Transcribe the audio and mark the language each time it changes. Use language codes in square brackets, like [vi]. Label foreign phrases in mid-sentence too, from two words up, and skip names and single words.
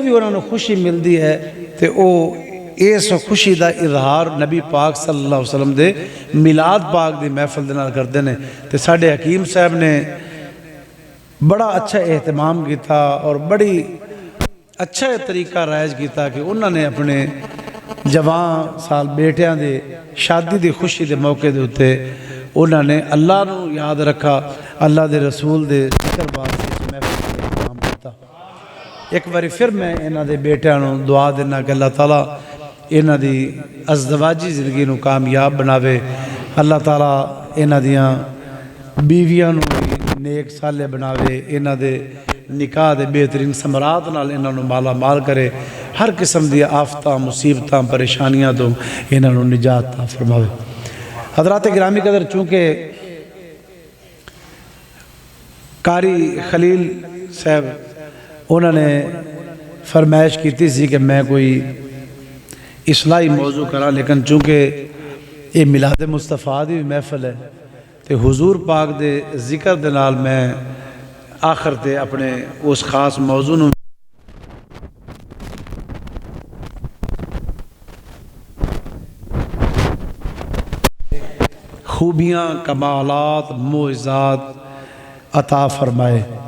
[pa] بھی انہوں نے خوشی مل دی ہے تے او اس خوشی دا اظہار نبی پاک صلی اللہ علیہ وسلم دے میلاد پاک دی محفل دے نال کردے نے، تے ساڈے حکیم صاحب نے بڑا اچھا اہتمام کیتا اور بڑی اچھا طریقہ رائج کیتا کہ انہوں نے اپنے جوان سال بیٹیاں دے شادی دی خوشی دے موقع دے ہوتے انہوں نے اللہ نو یاد رکھا، اللہ دے رسول دے ذکر واسطے اس محفل دا اہتمام کیتا۔ ایک باری پھر میں انہاں دے بیٹیاں نو دعا دینا کہ اللہ تعالیٰ انہاں دی ازدواجی زندگی نو کامیاب بناوے، اللہ تعالیٰ انہاں دیاں بیویاں نو نیک صالح بناوے، انہاں دے نکاح دے بہترین ثمرات نال انہاں نو مالا مال کرے، ہر قسم دی آفتاں مصیبتاں پریشانیاں تو انہاں نو نجات عطا فرماوے۔ [ur] حضرات گرامی قدر، چونکہ قاری خلیل صاحب انہوں نے فرمائش کی [pa] سی کہ میں کوئی اصلاحی موضوع کرا، لیکن چونکہ یہ میلاد مصطفیٰ دی محفل ہے تے حضور پاک دے ذکر دے نال میں آخر تے اپنے اس خاص موضوع نو خوبیاں، کمالات، معجزات عطا فرمائے۔